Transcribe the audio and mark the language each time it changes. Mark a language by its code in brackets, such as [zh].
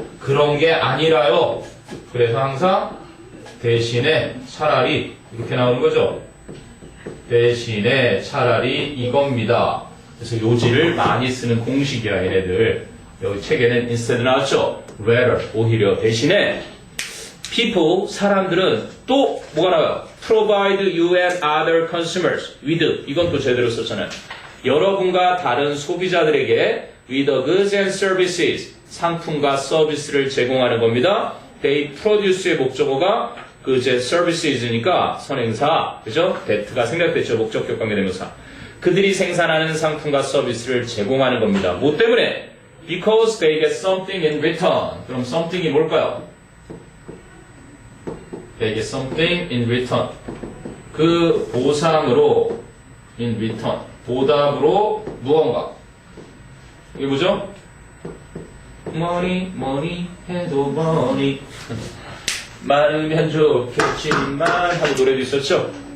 [ko] 그런 게 아니라요. 그래서 항상 대신에 차라리 이렇게 나오는 거죠. 대신에 차라리 이겁니다. 그래서 요지를 많이 쓰는 공식이야 얘네들. 여기 책에는 instead 나왔죠. rather 오히려 대신에 people 사람들은 또 뭐가 나와요? [en] provide you and other consumers with [ko] 이건 또 제대로 썼잖아요. 여러분과 다른 소비자들에게 [en] with the goods and services [ko] 상품과 서비스를 제공하는 겁니다. they produce의 목적어가 goods and services니까 선행사 그죠? that가 생략됐죠. 목적격 관계대명사. 그들이 생산하는 상품과 서비스를 제공하는 겁니다. 뭐 때문에? [en] Because they get something in return. [ko] 그럼 something이 뭘까요? [en] They get something in return. [ko] 그 보상으로 [en] in return. [ko] 보답으로 무언가. 이게 뭐죠? money 해도 money 많으면 좋겠지만 하고 노래도 있었죠?